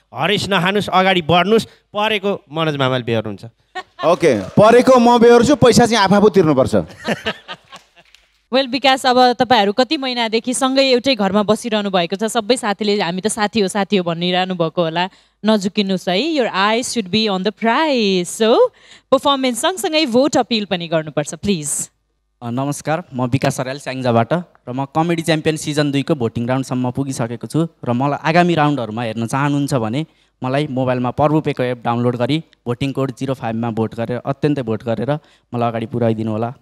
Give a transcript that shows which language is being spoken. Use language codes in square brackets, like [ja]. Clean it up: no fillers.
[ne] हरेस नहानुस्, अगाडि बढ्नुहोस्। परेको मनोज मामाले बेहोर्नुहुन्छ। ओके, परेको म बेहोर्छु, पैसा चाहिँ आफू तिर्नुपर्छ। वेल विकास, अब तपाईँहरू कति महिनादेखि सँगै एउटै घरमा बसिरहनु भएको छ। सबै साथीले हामी त साथी हो भनिरहनु भएको होला। नझुकिनुहोस् है। [en] Your eyes should be on the prize. [ne] So performance सँगसँगै भोट अपिल पनि गर्नुपर्छ प्लिज। नमस्कार, म विकास अर्याल स्याङ्जाबाट र म कमेडी च्याम्पियन सिजन 2 को भोटिङ राउन्डसम्म पुगिसकेको छु र मलाई आगामी राउन्डहरूमा हेर्न चाहनुहुन्छ भने मलाई मोबाइलमा पर्वपेको एप डाउनलोड गरी भोटिङ कोड 05 मा भोट गरेर अत्यन्तै भोट गरेर मलाई अगाडि पुर्याइदिनु होला।